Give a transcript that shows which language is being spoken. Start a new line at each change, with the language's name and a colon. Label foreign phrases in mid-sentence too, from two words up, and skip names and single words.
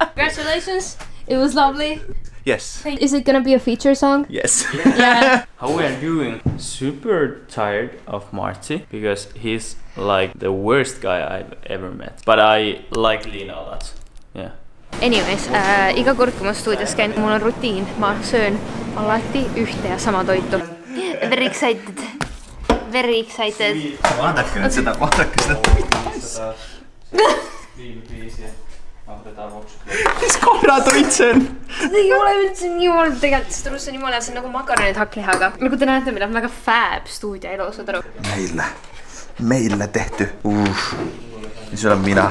English: Congratulations. It was lovely. Yes. Is it gonna be a feature song? Yes. Yeah. How we are doing? Super tired of Marty because he's like the worst guy I've ever met. But I like Liina a lot. Yeah. Anyways,
Estonian: iga kord kui ma stuudios käin, mul on rutiin. Ma söön alati ühte ja sama toitu.
English: Very excited. Very excited.
Estonian: Vaadake nüüd seda, vaadake seda. Mis korratoit see on? See ei ole üldse nii olnud tegelikult, sest see on nii mõle, see on nagu makaronid hakklihaga. Nagu te näete, meil on väga fab stuudio elu, saad aru? Meile tehty. Siis olen mina.